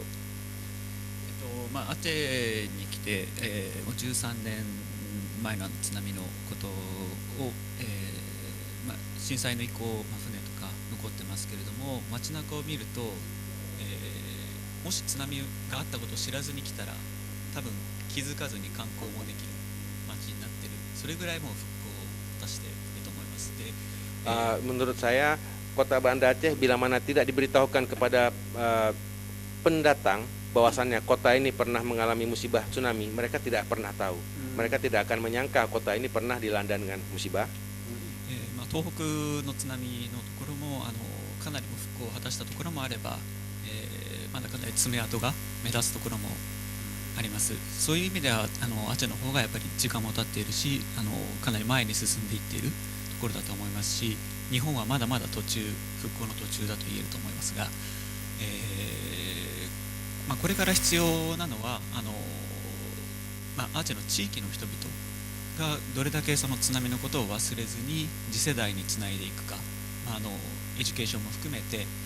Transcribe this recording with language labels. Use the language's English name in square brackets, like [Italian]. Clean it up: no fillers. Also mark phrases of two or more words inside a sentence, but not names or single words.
[Japanese] アチェに来て、もう13年前の津波のことを、震災の以降、船とか残ってますけれども、街中を見ると、もし津波があったことを知らずに来たら多分気づかずに観光もできる街になってる。それぐらいもう復興を果たしていると思います。で、 [Indonesian] menurut saya Kota Banda Aceh bila mana tidak diberitahukan kepada pendatang bahwasannya kota ini pernah mengalami musibah tsunami, mereka tidak pernah tahu. Mereka tidak akan menyangka kota ini pernah dilanda dengan musibah. [Japanese] 東北の津波のところもかなりも復興を果たしたところもあれば、まだかなり爪痕が目立つところもあります。そういう意味ではアチェの方がやっぱり時間も経っているし、かなり前に進んでいっているところだと思いますし、日本はまだまだ復興の途中だと言えると思いますが、これから必要なのはアーチェの地域の人々がどれだけその津波のことを忘れずに次世代につないでいくか、エデュケーションも含めて、